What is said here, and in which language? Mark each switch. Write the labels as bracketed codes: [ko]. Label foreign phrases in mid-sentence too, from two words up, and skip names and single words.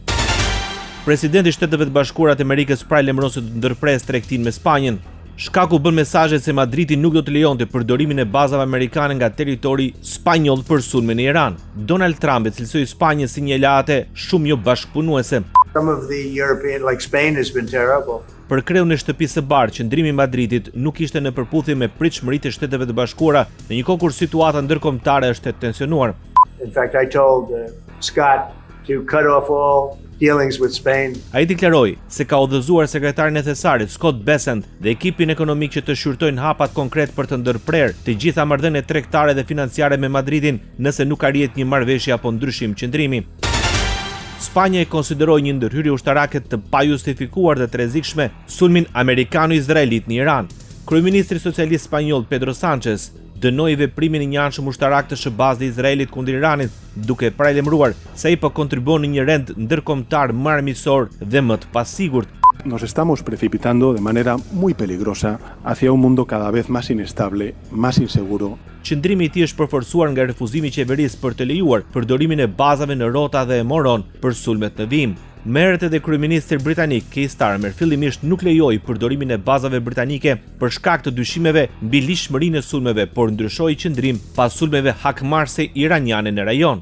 [sq] Presidenti i Shteteve të Bashkuara të Amerikës paralajmëron se do të ndërpresë tregtinë me Spanjën. Shkaku bën mesazhet se Madridi nuk do të lejonte përdorimin e bazave amerikane nga territori spanjoll për sulme në Iran. Donald Trump cilësoi Spanjën si një aleate shumë jo bashkëpunuese. [en] Some of the European, like Spain, has been terrible. [sq] Për kreun e shtëpisë së bardhë, qëndrimi i Madridit nuk ishte në përputhje me pritshmëritë e Shteteve të Bashkuara, në një kohë kur situata ndërkombëtare është e tensionuar. [en] In fact, I told Scott to cut off all dealings with Spain. [sq] Ai deklaroi se ka udhëzuar sekretarin e Thesarit Scott Bessent dhe ekipin ekonomik që të shqyrtojnë hapat konkret për të ndërprerë të gjitha marrëdhëniet tregtare dhe financiare me Madridin nëse nuk arrihet një marrëveshje apo ndryshim qëndrimi. Spanja e konsideroi një ndërhyrje ushtarake të pajustifikuar dhe të rrezikshme sulmin amerikano-izraelit në Iran. Kryeministri socialist spanjoll Pedro Sánchez dënoi veprimin e një anshëm ushtarak të SBA-s dhe Izraelit kundër Iranit, duke paralajmëruar se ai po kontribuon në një rend ndërkombëtar më armiqësor dhe më të pasigurt. [es] Nos estamos precipitando de manera muy peligrosa hacia un mundo cada vez más inestable, más inseguro. [sq] Qëndrimi i tij është përforcuar nga refuzimi i qeverisë për të lejuar përdorimin e bazave në Rota dhe Moron për sulmet në vijim. Merret edhe kryeministri britanik Keir Starmer fillimisht nuk lejoi përdorimin e bazave britanike për shkak të dyshimeve mbi lishmërinë e sulmeve, por ndryshoi qëndrim pas sulmeve hakmarrëse iraniane në rajon.